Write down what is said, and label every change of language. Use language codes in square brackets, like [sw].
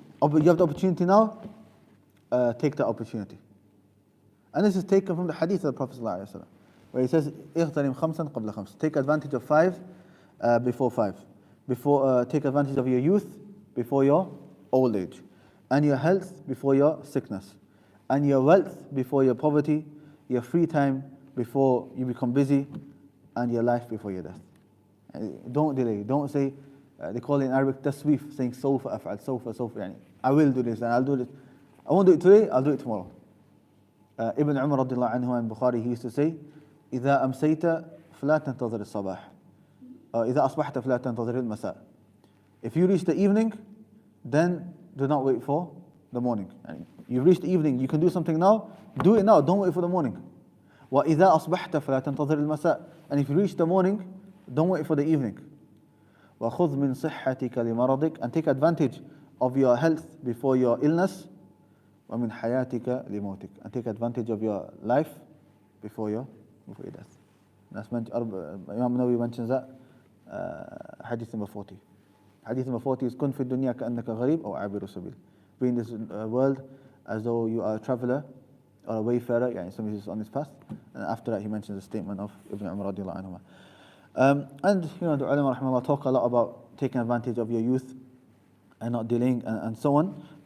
[en] You have the opportunity now, take the opportunity. And this is taken from the hadith of the Prophet ﷺ. where he says, [ar] اغتنم خمسا قبل خمس. [en] Take advantage of five before five. Take advantage of your youth before your old age, and your health before your sickness, and your wealth before your poverty, your free time before you become busy, and your life before your death. Don't delay. Don't say, they call it in Arabic taswif, saying [ar] sawfa af'al, sawfa, [en] yani, I will do this and I'll do this. I won't do it today, I'll do it tomorrow. Ibn Umar radiallahu anhu and Bukhari, he used to say, [ar] إذا أمسيت فلا تنتظر الصباح. إذا أصبحت فلا تنتظر المساء. [en] If you reach the evening, then do not wait for the morning. Yani, you've reached the evening, you can do something now, do it now, don't wait for the morning. [ar] وإذا أصبحت فلا تنتظر المساء. [en] And if you reach the morning, don't wait for the evening. [ar] وخذ من صحتك لمرضك. [en] And take advantage of your health before your illness. [ar] ومن حياتك لموتك. [en] And take advantage of your life before your death. That's Imam Nawawi mentions that hadith number 40. Hadith number 40 is [ar] كن في الدنيا كأنك غريب أو عابر سبيل. [en] Be in this world as though you are a traveler or a wayfarer, يعني somebody who's on his path. And after that he mentions the statement of Ibn Umar radiallahu anhu. And the ulama rahimahullah talk a lot about taking advantage of your youth and not delaying and so on.